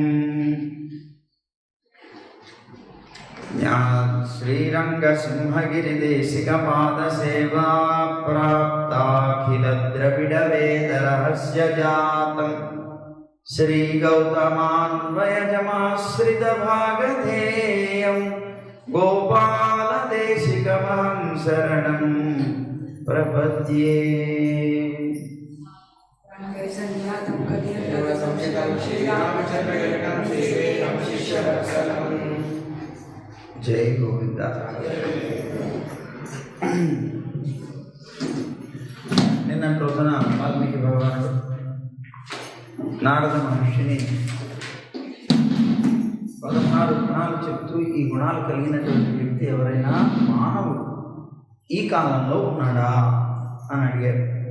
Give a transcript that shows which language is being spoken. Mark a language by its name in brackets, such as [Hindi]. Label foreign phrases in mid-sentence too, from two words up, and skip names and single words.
[Sanskrit] श्रीरङ्गसिंहगिरिदेशिकपादसेवा प्राप्ताखिलद्रविडवेदरहस्यजातं श्रीगौतमान्वयजमाश्रितभागधेयं गोपालदेशिकमहं शरणं प्रपद्ये। जय गोविंद। [Telugu] నిన్నటి రోజున వాల్మీకి భగవానుడు నారద మహర్షిని 16 గుణాలు చెప్తూ ఈ గుణాలు కలిగినటువంటి వ్యక్తి ఎవరైనా మానవుడు ఈ కాలంలో ఉన్నాడా అని అడిగారు.